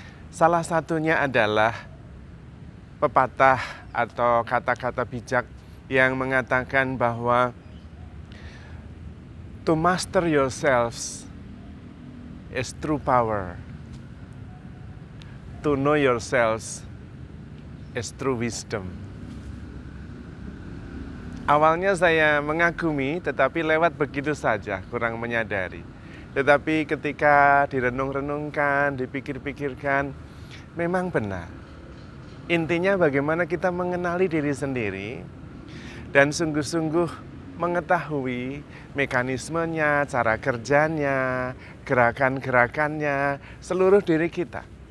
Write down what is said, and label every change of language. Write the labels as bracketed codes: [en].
[id] Salah satunya adalah pepatah atau kata-kata bijak yang mengatakan bahwa [en] to master yourselves is true power. To know yourselves is true wisdom. [id] Awalnya saya mengagumi, tetapi lewat begitu saja, kurang menyadari. Tetapi ketika direnung-renungkan, dipikir-pikirkan, memang benar. Intinya bagaimana kita mengenali diri sendiri dan sungguh-sungguh mengetahui mekanismenya, cara kerjanya, gerakan-gerakannya, seluruh diri kita.